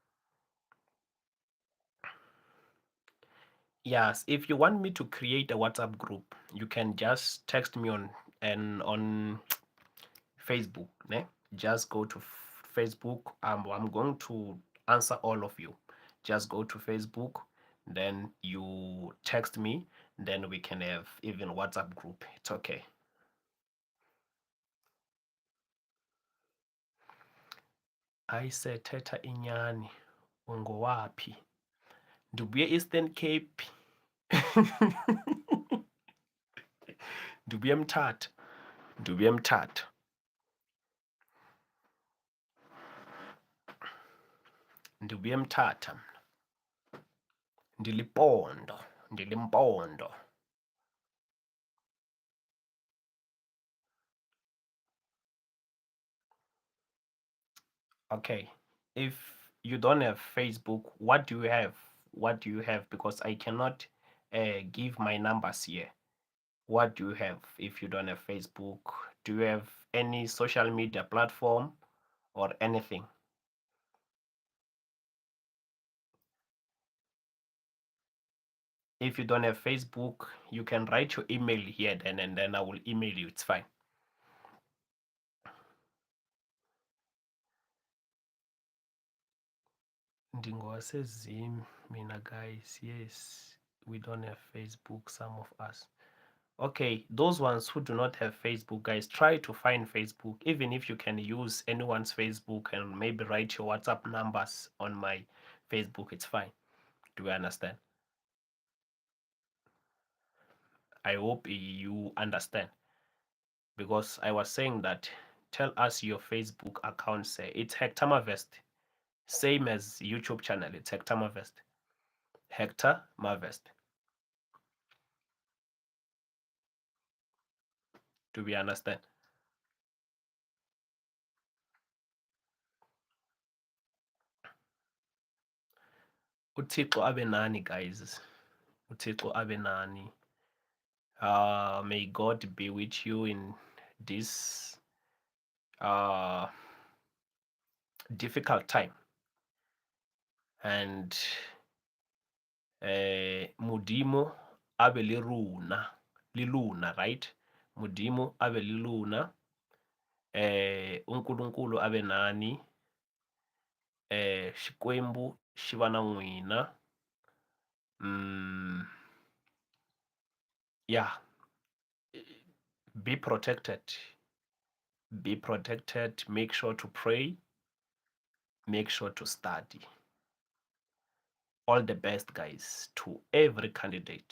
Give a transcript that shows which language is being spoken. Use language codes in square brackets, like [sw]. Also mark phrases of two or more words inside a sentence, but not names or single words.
[en] Yes, if you want me to create a WhatsApp group, you can just text me on Facebook. Ne? Just go to Facebook. I'm going to answer all of you. Just go to Facebook, then you text me, then we can have even WhatsApp group. It's okay. [xh] Ayisethetha inyani, ungowaphi? Ndibuye Eastern Cape. Ndibuye Mthatha. Ndibuye Mthatha. Ndibuye Mthatha. Ndilipondo. Ndilimpondo. [en] Okay. If you don't have Facebook, what do you have? What do you have? Because I cannot give my numbers here. What do you have if you don't have Facebook? Do you have any social media platform or anything? If you don't have Facebook, you can write your email here then, and then I will email you. It's fine. [xh] Ndingowasezim, mina guys. [en] Yes, we don't have Facebook, some of us. Okay, those ones who do not have Facebook, guys, try to find Facebook. Even if you can use anyone's Facebook and maybe write your WhatsApp numbers on my Facebook, it's fine. Do you understand? I hope you understand. Because I was saying that tell us your Facebook account say. It's Hector Marvest. Same as YouTube channel. It's Hector Marvest. Hector Marvest. Do we understand? [xh] uThixo abe nani, guys. uThixo abe nani. [en] May God be with you in this difficult time. [st] And Modimo abe le rona, right? Modimo abe le rona. [zu] uNkulunkulu abe nani. [ts] Xikwembu xi va na n'wina. [en] Yeah, be protected. Be protected. Make sure to pray. Make sure to study. All the best, guys, to every candidate.